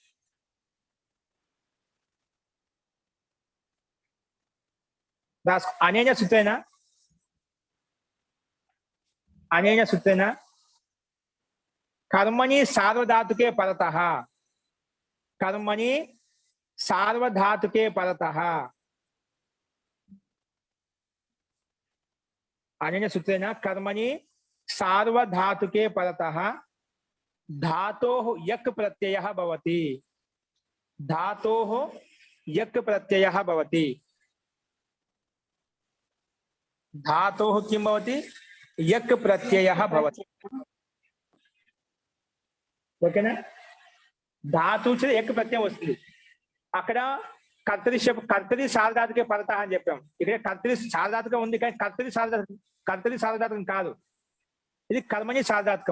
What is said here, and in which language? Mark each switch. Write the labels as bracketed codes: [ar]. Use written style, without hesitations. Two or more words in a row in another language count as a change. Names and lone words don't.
[sa] అనేన సూత్రేణ కర్మణి సార్వధాతుకే పరతః. కర్మణి సార్వధాతుకే పరతః. అనేన సూత్రేణ కర్మణి సార్వధాతుకే పరతః धातोः यक् प्रत्ययः भवति. धातोः यक् प्रत्ययः भवति. धातोः किं भवति? यक् प्रत्ययः भवति. [te] ఓకేనా? ధాతు యక్ ప్రత్యయం వస్తుంది. అక్కడ [sa] కర్తరి సార్వధాతుకే పరతః [te] అని చెప్పాం. ఇక్కడ కర్తరి సార్వధాతుకం ఉంది కానీ కర్తరి సార్వధాతుకం కాదు, ఇది కర్మని సార్వధాతుకం.